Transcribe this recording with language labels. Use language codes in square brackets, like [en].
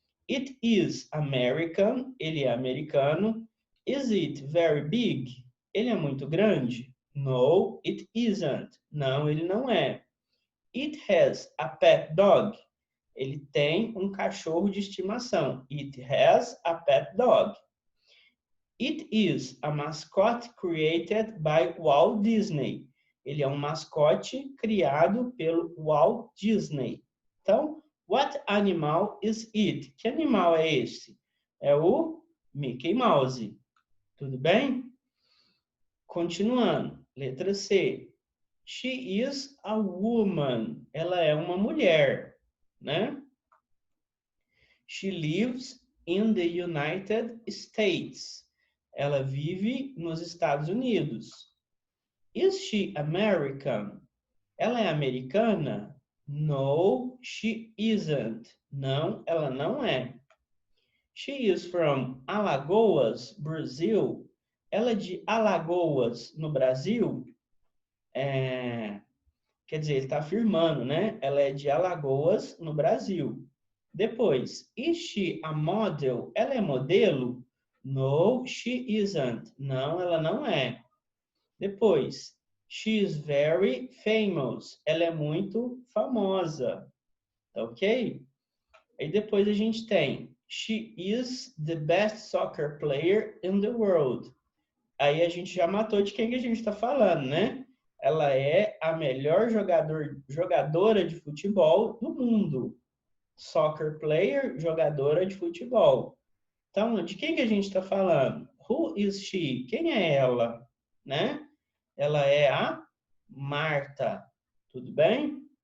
[en] It is American. [pt] Ele é americano. [en] Is it very big? [pt] Ele é muito grande? [en] No, it isn't. [pt] Não, ele não é. [en] It has a pet dog. [pt] Ele tem um cachorro de estimação. [en] It has a pet dog. It is a mascot created by Walt Disney. [pt] Ele é um mascote criado pelo Walt Disney. Então, [en] what animal is it? [pt] Que animal é esse? É o Mickey Mouse. Tudo bem? Continuando. Letra C. [en] She is a woman. [pt] Ela é uma mulher, né? [en] She lives in the United States. [pt] Ela vive nos Estados Unidos. [en] Is she American? [pt] Ela é americana? [en] No, she isn't. [pt] Não, ela não é. [en] She is from Alagoas, Brazil. [pt] Ela é de Alagoas, no Brasil? Quer dizer, ele está afirmando, né? Ela é de Alagoas, no Brasil. Depois, [en] is she a model? [pt] Ela é modelo? [en] No, she isn't. [pt] Não, ela não é. [en] Depois, she is very famous. [pt] Ela é muito famosa. Ok? E depois a gente tem, [en] she is the best soccer player in the world. [pt] Aí a gente já matou de quem que a gente está falando, né? Ela é a melhor jogadora de futebol do mundo. Soccer player, jogadora de futebol. Então, de quem que a gente está falando? [en] Who is she? [pt] Quem é ela? Né? Ela é a Marta. Tudo bem?